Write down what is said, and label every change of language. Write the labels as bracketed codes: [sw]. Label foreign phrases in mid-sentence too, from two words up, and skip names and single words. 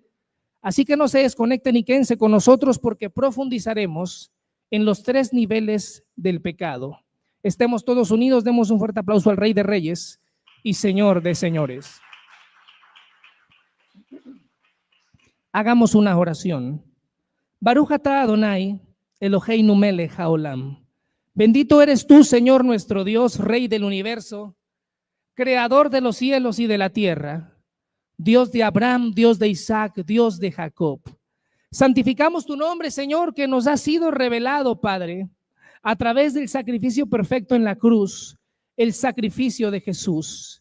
[es] Así que no se desconecten y quédense con nosotros, porque profundizaremos en los 3 niveles del pecado. Estemos todos unidos, demos un fuerte aplauso al Rey de Reyes y Señor de Señores. Hagamos una oración. [he] ברוך אתה אדוני, אלוהינו מלך העולם. [es] Bendito eres tú, Señor nuestro Dios, Rey del universo, Creador de los cielos y de la tierra, Dios de Abraham, Dios de Isaac, Dios de Jacob. Santificamos tu nombre, Señor, que nos ha sido revelado, Padre, a través del sacrificio perfecto en la cruz, el sacrificio de Jesús.